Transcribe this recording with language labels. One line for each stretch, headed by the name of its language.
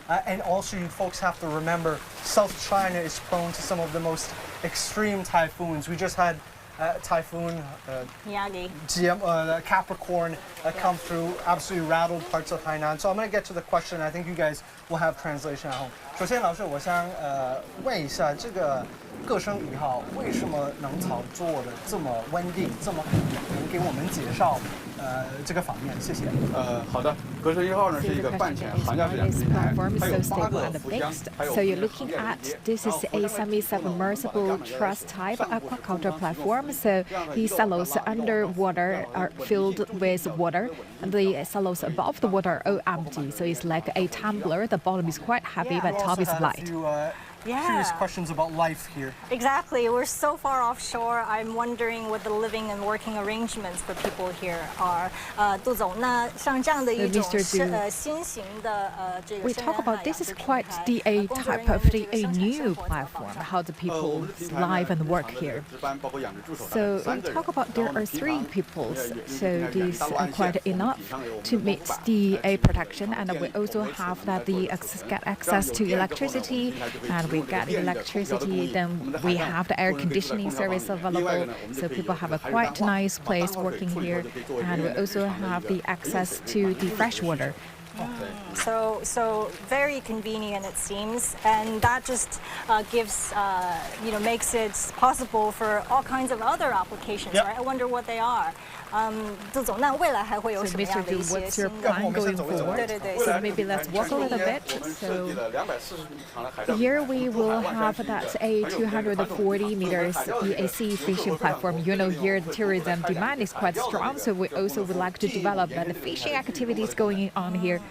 English: And also, you folks have to remember, South China is prone to some of the most extreme typhoons. We just had typhoon Miyagi. Capricorn come through, absolutely rattled parts of Hainan. So I'm going to get to the question. I think you guys will have translation at home.
Chinese: 首先，老师，我想问一下，这个个生1号为什么能操作的这么稳定，这么好？能给我们介绍这个方面？谢谢。好的，个生1号呢是一个半潜航架式养殖平台，它有8个浮箱，还有
English: So you're looking at this is a semi-submersible truss type aquaculture platform. So the silos underwater are filled with water, and the silos above the water are empty. So it's like a tumbler. The bottom is quite heavy, but top is light. curious questions about life here. Exactly. We're so far offshore. I'm wondering what the living and working arrangements for people here are.
Chinese: 杜总，那像这样的一种新型的这个
English: We talk about this is quite a type of a new platform. How the people live and work here. So we talk about there are 3 people. So these are quite enough to meet the protection, and we also have that the get access to electricity, and we get electricity. Then we have the air conditioning service available, so people have a quite nice place working here, and we also have the access to the fresh water. So very convenient, it seems, and that just gives, makes it possible for all kinds of other applications, right? I wonder what they are.
Chinese: 杜总，那未来还会有什么样的一些新的？
English: So maybe let's walk a little bit. So here we will have that a 240 meters sea fishing platform. You know, here the tourism demand is quite strong, so we also would like to develop the fishing activities going on here.